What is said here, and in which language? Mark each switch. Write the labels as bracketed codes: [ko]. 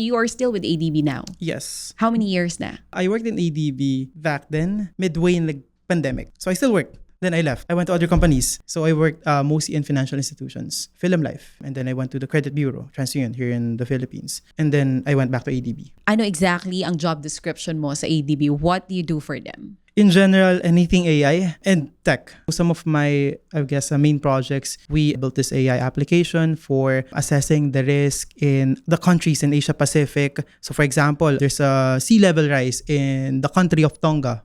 [en] You are still with ADB now. Yes. How many years na? I worked in ADB back then, midway in the pandemic. So I still worked. Then I left. I went to other companies. So I worked mostly in financial institutions, Film Life. And then I went to the Credit Bureau, TransUnion, here in the Philippines. And then I went back to ADB. [tl] Ano [en] exactly [tl] ang [en] job description [tl] mo sa ADB? [en] What do you do for them? In general, anything AI and tech. Some of my, I guess, main projects, we built this AI application for assessing the risk in the countries in Asia Pacific. So for example, there's a sea level rise in the country of Tonga.